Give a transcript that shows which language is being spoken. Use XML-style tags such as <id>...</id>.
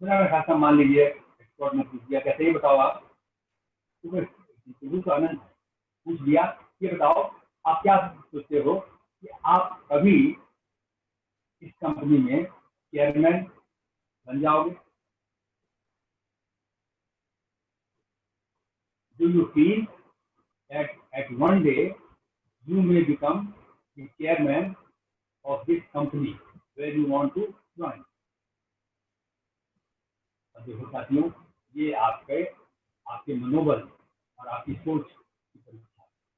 <hi>थोड़ा अगर खासा मान लीजिए एक्सपर्ट ने पूछ दिया कैसे, ये बताओ आप, तो आनंद पूछ दिया ये बताओ आप क्या सोचते हो कि आप कभी इस कंपनी में चेयरमैन बन जाओगे।</hi> <en>Do you feel that at one day you may become the chairman of this company where you want to join?</en> <hi>देखो साथियों, ये आपके मनोबल और आपकी सोच की परीक्षा है।</hi>